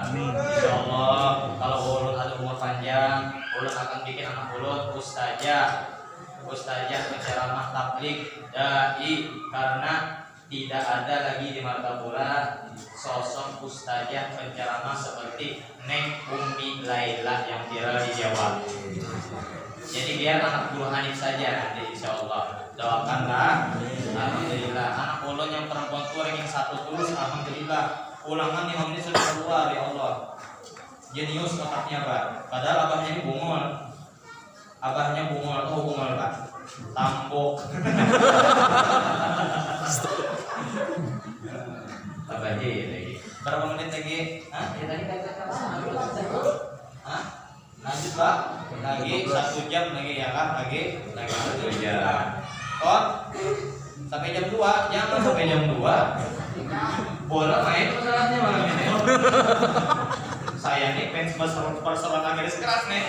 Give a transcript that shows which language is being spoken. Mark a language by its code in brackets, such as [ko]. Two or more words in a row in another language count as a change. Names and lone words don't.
[id] Insyaallah kalau ulun ada umur panjang, ulun akan bikin anak ulun ustazah penceramah tabligh dai, karena tidak ada lagi di Martapura sosok ustazah penceramah seperti Neng Umi Laila yang viral di Jawa. Jadi biar anak Guru Hanif saja nanti insyaallah. Doakanlah. Alhamdulillah anak ulun yang perempuan tua yang satu tulus, alhamdulillah. Ulangan 5 menit sudah keluar, [ar] يا الله. [id] Jenius otaknya Pak. Padahal abahnya ini bungul. Abahnya bungul, Pak. Tambok. Abah lagi. Berapa menit lagi? Hah? Ya tadi kata lanjut Pak. Lagi 1 jam lagi ya Kak. Lagi 1 jam. Kok? Sampai jam 2. Jangan sampai jam 2. Bola main masalahnya malam ini. Saya nih fans Barcelona garis keras nih.